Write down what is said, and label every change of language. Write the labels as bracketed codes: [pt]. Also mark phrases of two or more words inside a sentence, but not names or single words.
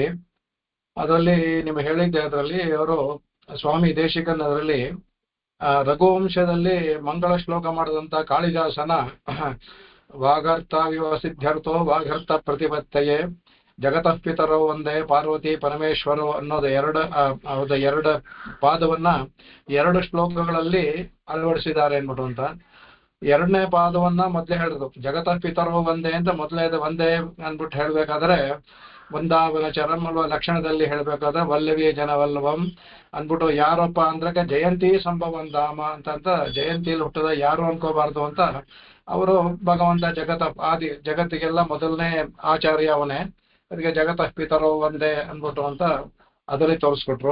[kn] ಅದರಲ್ಲಿ ನಿಮಗೆ ಹೇಳಿದ್ದೆ, ಅದರಲ್ಲಿ ಅವರು ಸ್ವಾಮಿ ದೇಶಿಕನ್ ಅದರಲ್ಲಿ ರಘುವಂಶದಲ್ಲಿ ಮಂಗಳ ಶ್ಲೋಕ ಮಾಡಿದಂತ ಕಾಳಿದಾಸನ [sa] ವಾಗರ್ಥ ವಿವಸಿದ್ಧರ್ಥೋ ವಾಗರ್ಥ ಪ್ರತಿಪತ್ತಯೇ ಜಗತಃ ಪಿತರೋ ಒಂದೇ ಪಾರ್ವತಿ ಪರಮೇಶ್ವರೋ [kn] ಅನ್ನೋದು ಎರಡು ಪಾದವನ್ನ ಎರಡು ಶ್ಲೋಕಗಳಲ್ಲಿ ಅಳವಡಿಸಿದ್ದಾರೆ ಅನ್ಬಿಟ್ಟು ಅಂತ. ಎರಡನೇ ಪಾದವನ್ನ ಮೊದಲೇ ಹೇಳಿದ್ರು, [sa] ಜಗತಃ ಪಿತರೋ ಒಂದೇ [kn] ಅಂತ ಮೊದಲೇದು ಒಂದೇ ಅನ್ಬಿಟ್ಟು ಹೇಳ್ಬೇಕಾದ್ರೆ [sa] ಬೃಂದಾವನ ಚರಂ [kn] ಅಲ್ವ ಲಕ್ಷಣದಲ್ಲಿ ಹೇಳ್ಬೇಕಾದ್ರೆ [sa] ವಲ್ಲವಿ ಜನವಲ್ಲವಂ [kn] ಅಂದ್ಬಿಟ್ಟು ಯಾರಪ್ಪ ಅಂದ್ರೆ [sa] ಜಯಂತಿ ಸಂಭವನ್ ಧಾಮ [kn] ಅಂತ ಜಯಂತಿಯಲ್ಲಿ ಹುಟ್ಟದ ಯಾರು ಅನ್ಕೋಬಾರ್ದು ಅಂತ ಅವರು ಭಗವಂತ ಆದಿ ಜಗತ್ತಿಗೆಲ್ಲ ಮೊದಲನೇ ಆಚಾರ್ಯ ಅವನೇ, ಅದಕ್ಕೆ [sa] ಜಗತಃ ಪಿತರೋ ಒಂದೇ [kn] ಅನ್ಬಿಟ್ಟು ಅಂತ ಅದರಲ್ಲಿ ತೋರಿಸ್ಕೊಟ್ರು.